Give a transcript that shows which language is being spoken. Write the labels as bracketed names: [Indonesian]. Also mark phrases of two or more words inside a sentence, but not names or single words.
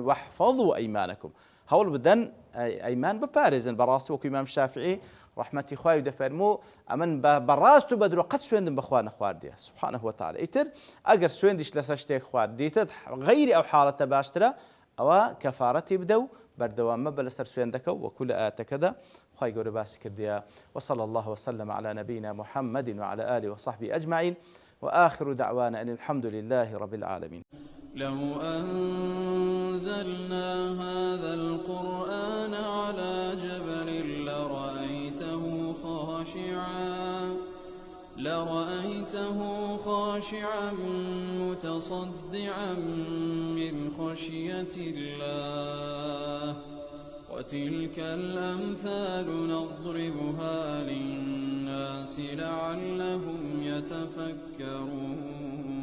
[Arabic] واحفظوا ئەیمانەکم [Central Kurdish] هەوڵ بدەن ئەیمان بپارێزن بەڕاستی وەکو ئیمام شافعی رحمەتی خوای دەفەرموو ئەمن بەڕاست و بەدرۆ قەت سوێندم بەخوا نەخواردیە [Arabic] سبحانه وتعالى [Central Kurdish] ئیتر ئەگەر سوێندیش لەسەر شتێک خوارد دیتر غەیری ئەو حاڵەتە باشترە ئەوە کەفارەتی بدە و بەردەوامە بە لەسەر سوێندەکە وەکو لە ئاەتەکەدا خوای گەورە باسی کردیە [Arabic] وصلى الله وسلم على نبينا محمد وعلى آله وصحبه أجمعين وآخر دعوانا أن الحمد لله رب العالمين لو أنزلنا هذا القرآن على جبل لرأيته خاشعا متصدعا من خشية الله وتلك الأمثال نضربها للناس لعلهم يتفكرون